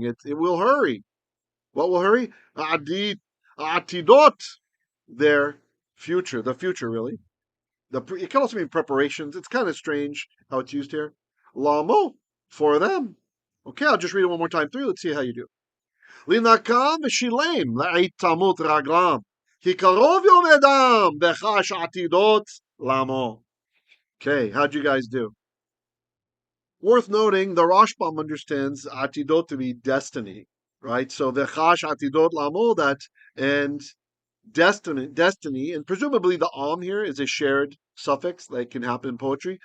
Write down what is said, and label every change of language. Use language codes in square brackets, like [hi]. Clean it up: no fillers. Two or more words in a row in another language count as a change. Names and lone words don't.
[en] It will hurry. What will hurry? Atidot, their future, the future really. It can also mean preparations. It's kind of strange how it's used here. Lamo, for them. Okay, I'll just read it one more time through. Let's see how you do. [he] לי נקם ושלם לעת תמוט רגלם. כי קרוב יום אידם וחש עתדת למו. [en] Okay, how'd you guys do? Worth noting, the Rashbam understands atidot to be destiny, right? So [he] וחש עתדת למו, [en] that, and destiny, and presumably the here is a shared suffix that can happen in poetry.